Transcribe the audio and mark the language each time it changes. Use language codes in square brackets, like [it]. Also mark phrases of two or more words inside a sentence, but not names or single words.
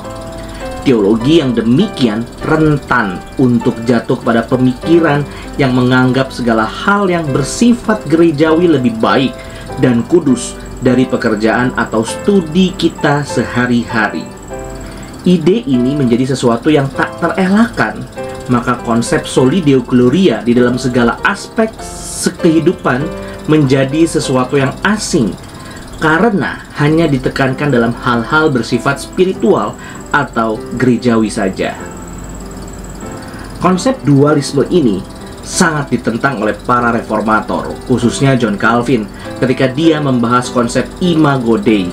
[id] Teologi yang demikian rentan untuk jatuh pada pemikiran yang menganggap segala hal yang bersifat gerejawi lebih baik dan kudus dari pekerjaan atau studi kita sehari-hari. Ide ini menjadi sesuatu yang tak terelakkan, maka konsep [la] soli deo gloria [id] di dalam segala aspek kehidupan menjadi sesuatu yang asing karena hanya ditekankan dalam hal-hal bersifat spiritual atau gerejawi saja. Konsep dualisme ini sangat ditentang oleh para reformator, khususnya John Calvin, ketika dia membahas konsep [la] Imago Dei.